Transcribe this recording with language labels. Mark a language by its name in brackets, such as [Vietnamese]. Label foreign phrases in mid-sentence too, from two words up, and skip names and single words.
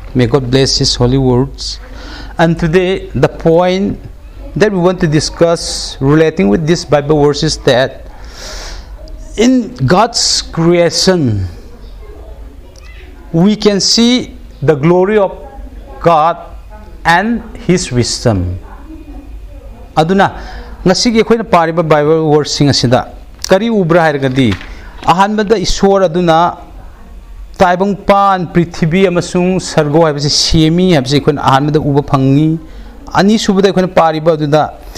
[English] May God bless His holy words. And today, the point that we want to discuss relating with this Bible verse is that in God's creation, we can see the glory of God and His wisdom. [Manipuri] Aduna, ngasigi akoina pariba [English] Bible verse [Manipuri] sing asida kari ubra hairagadi ahanbada Ishwar aduna taibang pan prithibi amasung sargo habise semi habise akoina ahanbada uba phangi ani subada akoina pariba aduda